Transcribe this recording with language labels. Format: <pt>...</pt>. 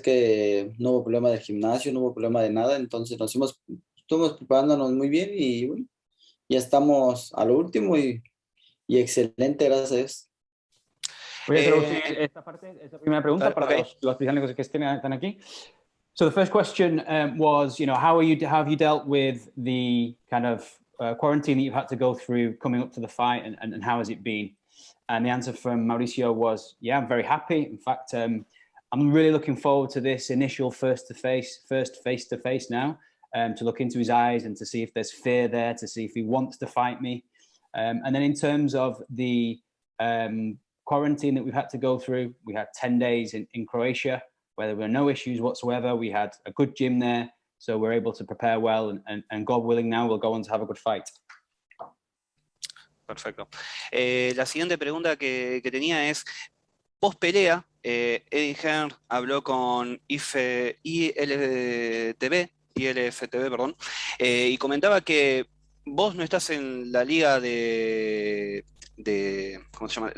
<es>Que no hubo problema del gimnasio, no hubo problema de nada, entonces estuvimos preparándonos muy bien y bueno, ya estamos a lo último y excelente, gracias a Dios. Voy a traducir esta parte, esta primera pregunta para los británicos que están aquí.</es> <en>So the first question was, you know, how have you dealt with the kind of quarantine that you've had to go through coming up to the fight, and how has it been? And the answer from Mauricio was, yeah, I'm very happy. In fact, I'm really looking forward to this initial first face-to-face now, to look into his eyes and to see if there's fear there, to see if he wants to fight me. And then in terms of the quarantine that we've had to go through, we had 10 days in Croatia, where there were no issues whatsoever. We had a good gym there, so we're able to prepare well, and God willing now we'll go on to have a good fight.</en> <es>Perfecto. La siguiente pregunta que tenía es, post pelea, Eddie Hearn habló con ILFTV, perdón, y comentaba que vos no estás en la liga ¿cómo se llama?</es>